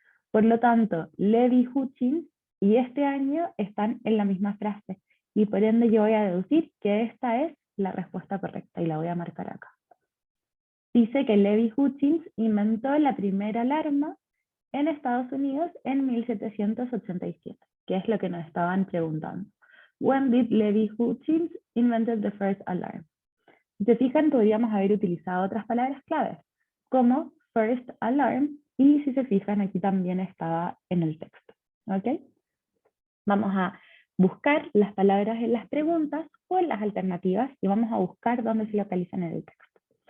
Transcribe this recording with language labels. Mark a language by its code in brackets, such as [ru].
[es] Por lo tanto, Levi Hutchins y este año están en la misma frase. Y por ende yo voy a deducir que esta es la respuesta correcta y la voy a marcar acá. Dice que Levi Hutchins inventó la primera alarma en Estados Unidos en 1787, que es lo que nos estaban preguntando. [en] When did Levi Hutchins invented the first alarm? [es] Si se fijan, podríamos haber utilizado otras palabras claves, como first alarm, y si se fijan, aquí también estaba en el texto. ¿Ok? Vamos a buscar las palabras en las preguntas o en las alternativas y vamos a buscar dónde se localizan en el texto.